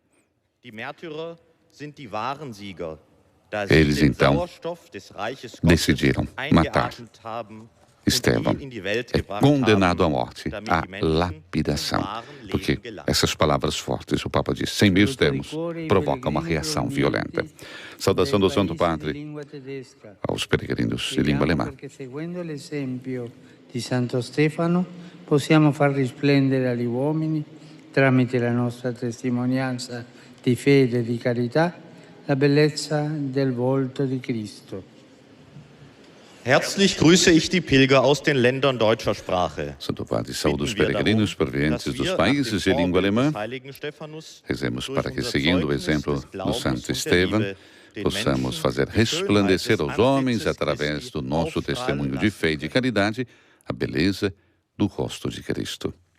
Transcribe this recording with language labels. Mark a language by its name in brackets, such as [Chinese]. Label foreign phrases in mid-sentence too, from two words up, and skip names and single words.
[Portuguese] Eles então decidiram matar Estevão. É condenado à morte, à lapidação. Porque essas palavras fortes, o Papa diz, sem meios termos, provocam uma reação violenta. Saudação do Santo Padre aos peregrinos de língua alemã. [Italian] Seguendo l'esempio di Santo Stefano, possiamo far risplendere agli uomini, tramite la nostra testimonianza di fede e di carità, la bellezza del volto di Cristo. [German] Herzlich grüße ich die Pilger aus den Ländern deutscher Sprache. [Portuguese] Santo Padre, saúde os peregrinos provenientes dos países de língua alemã. Rezemos para que, seguindo o exemplo do Santo Estevão, possamos fazer resplandecer aos homens, através do nosso testemunho de fé e de caridade, a beleza do rosto de Cristo.